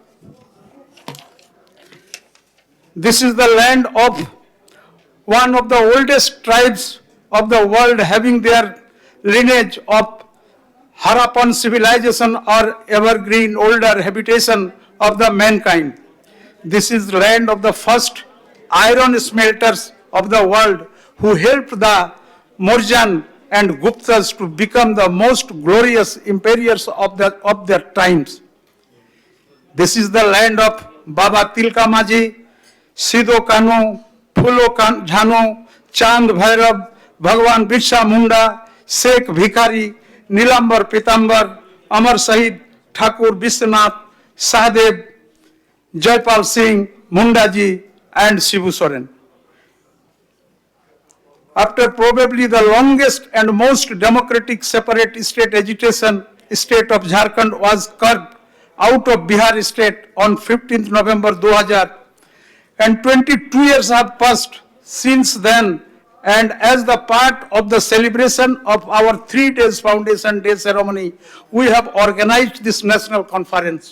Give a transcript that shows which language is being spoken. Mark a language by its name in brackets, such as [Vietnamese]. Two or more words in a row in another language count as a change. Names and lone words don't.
[English] This is the land of one of the oldest tribes of the world, having their lineage of Harappan civilization or evergreen older habitation of the mankind. This is the land of the first iron smelters of the world who helped the Mauryan and Guptas to become the most glorious empires of their times. This is the land of Baba Tilka Maji, Sidho Kanu, Phulo Jhano, Chand Bhairav, Bhagwan Birsa Munda, Sheikh Bhikhari, Nilambar Pitambar, Amar Shahid Thakur Vishwanath, Sahdev, Jaipal Singh, Mundaji and Shibu Soren. After probably the longest and most democratic separate state agitation, state of Jharkhand was carved out of Bihar state on 15th November 2000, and 22 years have passed since then, and as the part of the celebration of our 3 days Foundation Day ceremony, we have organized this national conference.